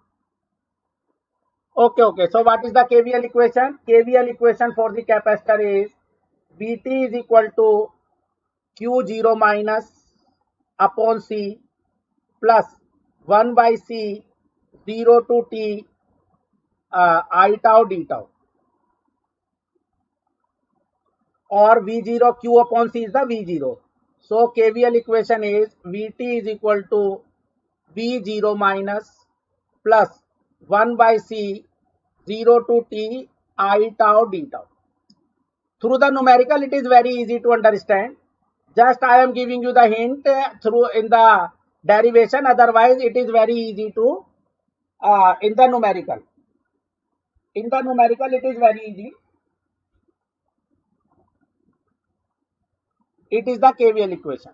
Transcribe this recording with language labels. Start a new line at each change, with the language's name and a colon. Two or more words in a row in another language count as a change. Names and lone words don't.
English: Okay, okay. So what is the KVL equation? KVL equation for the capacitor is Vt is equal to Q0 minus upon C plus 1 by C 0 to T I tau d tau, or V0 Q upon C is the V0. So KVL equation is Vt is equal to V0 minus plus 1 by C 0 to T I tau d tau. Through the numerical, it is very easy to understand. Just I am giving you the hint through in the derivation. Otherwise, it is very easy to in the numerical. In the numerical, it is very easy. It is the KVL equation.